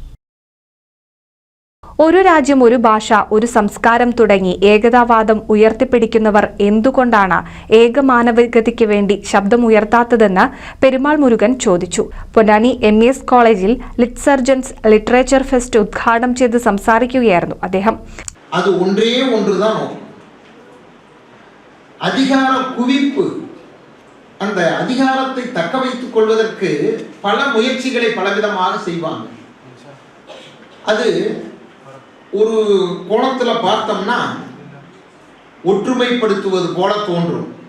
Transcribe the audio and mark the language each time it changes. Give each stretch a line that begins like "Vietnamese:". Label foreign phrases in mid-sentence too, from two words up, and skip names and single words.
Malayalam: ഒരു രാജ്യം, ഒരു ഭാഷ, ഒരു സംസ്കാരം തുടങ്ങി ഏകതാവാദം ഉയർത്തിപ്പിടിക്കുന്നവർ എന്തുകൊണ്ടാണ് ഏകമാനവികതയ്ക്ക് വേണ്ടി ശബ്ദമുയർത്താത്തതെന്ന് പെരുമാൾ മുരുകൻ ചോദിച്ചു. പൊന്നാനി MES കോളേജിൽ ലിറ്റ് സർജൻസ് ലിറ്ററേച്ചർ ഫെസ്റ്റ് ഉദ്ഘാടനം ചെയ്ത് സംസാരിക്കുകയായിരുന്നു അദ്ദേഹം.
Tamil: அது ஒன்றே ஒன்றுதான். அதிகார குவிப்பு, அந்த அதிகாரத்தை தக்க வைத்துக் கொள்வதற்கு பல முயற்சிகளை பலவிதமாக செய்வாங்க. அது ஒரு கோணத்தில் பார்த்தோம்னா ஒற்றுமைப்படுத்துவது போல தோன்றும்.